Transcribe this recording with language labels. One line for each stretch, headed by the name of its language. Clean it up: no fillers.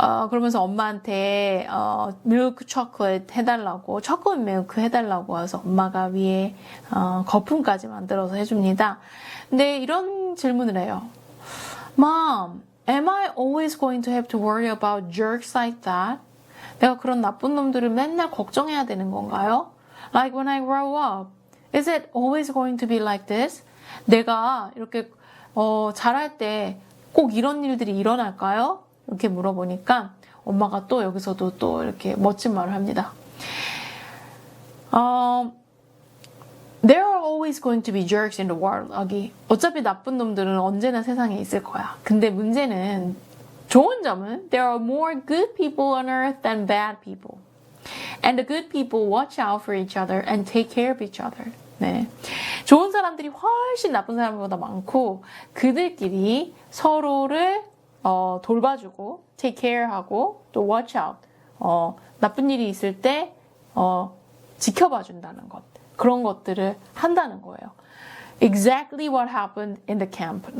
Korean: 그러면서 엄마한테 밀크 초콜릿 해달라고 초콜릿 밀크 해달라고 해서 엄마가 위에 거품까지 만들어서 해줍니다. 근데 이런 질문을 해요.
English: Mom, am I always going to have to worry about jerks like that?
Korean: 내가 그런 나쁜 놈들을 맨날 걱정해야 되는 건가요?
English: Like when I grow up, is it always going to be like this?
Korean: 내가 이렇게 자랄 때 꼭 이런 일들이 일어날까요? 이렇게 물어보니까 엄마가 또 여기서도 또 이렇게 멋진 말을 합니다.
English: There are always going to be jerks in the world,
Korean: 아기. 어차피 나쁜 놈들은 언제나 세상에 있을 거야. 근데 문제는, 좋은 점은
English: there are more good people on earth than bad people. And the good people watch out for each other and take care of each other.
Korean: 네. 좋은 사람들이 훨씬 나쁜 사람보다 많고 그들끼리 서로를 돌봐주고 take care하고 또 watch out. 나쁜 일이 있을 때 지켜봐준다는 것. 그런 것들을 한다는 거예요.
English: Exactly what happened in the camp.